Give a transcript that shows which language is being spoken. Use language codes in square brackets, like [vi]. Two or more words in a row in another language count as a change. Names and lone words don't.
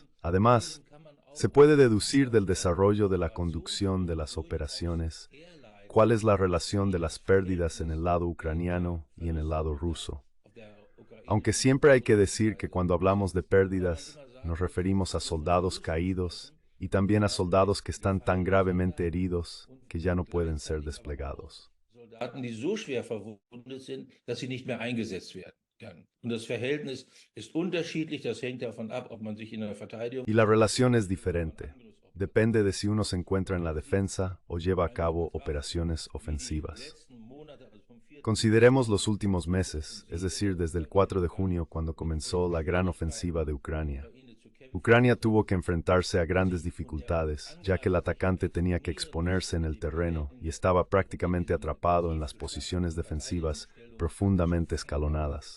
[es] Además, se puede deducir del desarrollo de la conducción de las operaciones cuál es la relación de las pérdidas en el lado ucraniano y en el lado ruso. Aunque siempre hay que decir que cuando hablamos de pérdidas, nos referimos a soldados caídos y también a soldados que están tan gravemente heridos que ya no pueden ser desplegados. [de] Soldaten, die so schwer verwundet sind, dass sie nicht mehr eingesetzt werden können. Und das Verhältnis ist unterschiedlich, das hängt davon ab, ob man sich in der Verteidigung... [es] Y la relación es diferente. Depende de si uno se encuentra en la defensa o lleva a cabo operaciones ofensivas. Consideremos los últimos meses, es decir, desde el 4 de junio cuando comenzó la gran ofensiva de Ucrania. Ucrania tuvo que enfrentarse a grandes dificultades, ya que el atacante tenía que exponerse en el terreno y estaba prácticamente atrapado en las posiciones defensivas profundamente escalonadas.